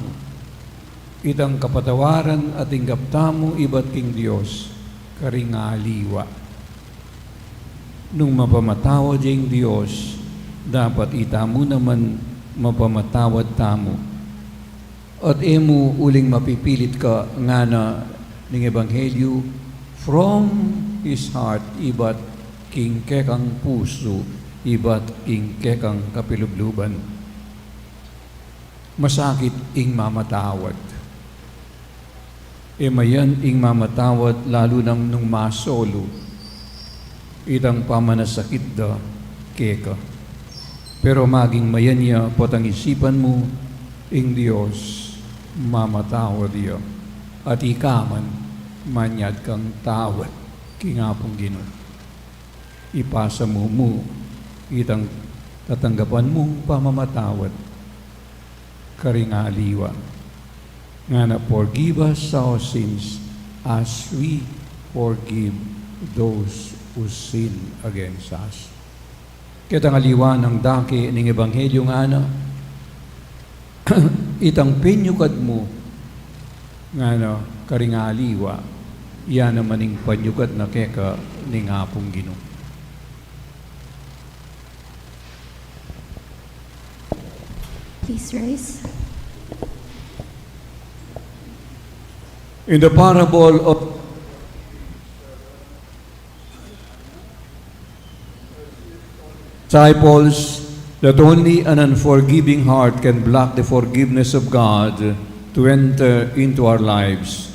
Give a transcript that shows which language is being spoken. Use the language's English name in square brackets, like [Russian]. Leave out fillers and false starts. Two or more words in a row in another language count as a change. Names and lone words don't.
[Pampanga] Itang kapatawaran at inggaptamo iba't king Diyos karingaliwa. Nung mapamatawad yung Diyos, dapat itamo naman mapamatawad tamo. At emo uling mapipilit ka nga na ning Ebanghelyo [English] from his heart [Pampanga] iba't king kekang puso iba't king kekang kapilubluban. Masakit ing mamatawad. Mayan ing mamatawad lalo nung masolo itang pamanasakit da keka. Pero maging mayan niya potang isipan mo ing Diyos mamatawad iyo at ikaman manyad kang tawad kingapong Ginoo. Ipasa mo itang tatanggapan mong pamamatawad karingaliwa nga na [English] forgive us our sins as we forgive those who sin against us. [Pampanga] Kitang aliwan ng daki ng Ebanghelyo nga na itang penyukad mo nga na karingaliwa yan naman ing panyukad na keka ning apong Ginoo. [English] Please rise. In the parable of disciples, that only an unforgiving heart can block the forgiveness of God to enter into our lives.